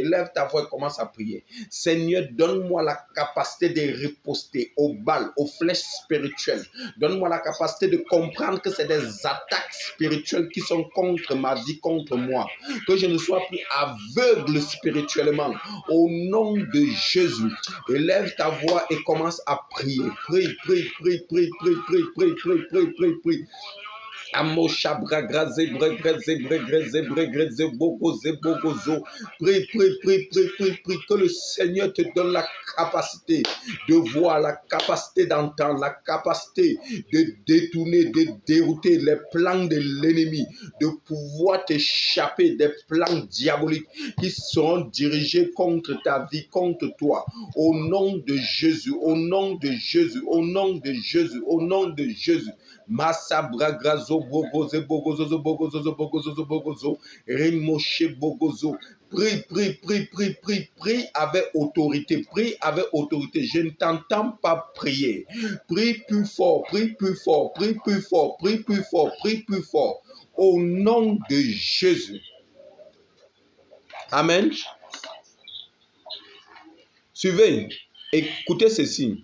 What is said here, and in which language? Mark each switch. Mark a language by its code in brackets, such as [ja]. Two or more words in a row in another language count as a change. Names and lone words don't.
[fr] Élève ta voix et commence à prier. Seigneur, donne-moi la capacité de riposter aux balles, aux flèches spirituelles. Donne-moi la capacité de comprendre que c'est des attaques spirituelles qui sont contre ma vie, contre moi. Que je ne sois plus aveugle spirituellement. Au nom de Jésus, élève ta voix et commence à prier. Prie, prie, prie, prie, prie, prie, prie, prie, prie, prie, prie. Amosha bragraze bragraze bragraze bragraze bogoze bogozo. Prie, prie, prie, prie, prie, prie que le Seigneur te donne la capacité de voir, la capacité d'entendre, la capacité de détourner, de dérouter les plans de l'ennemi, de pouvoir t'échapper des plans diaboliques qui seront dirigés contre ta vie, contre toi. Au nom de Jésus, au nom de Jésus, au nom de Jésus, au nom de Jésus. Massa bragrazo bogoze bogozo bogozo bogozo bogozo rimoshe bogozo. Prie, prie, prie, prie, prie, prie avec autorité, prie avec autorité. Je ne t'entends pas prier. Prie plus fort, prie plus fort, prie plus fort, prie plus fort, prie plus fort. Au nom de Jésus. Amen. Suivez, écoutez ceci.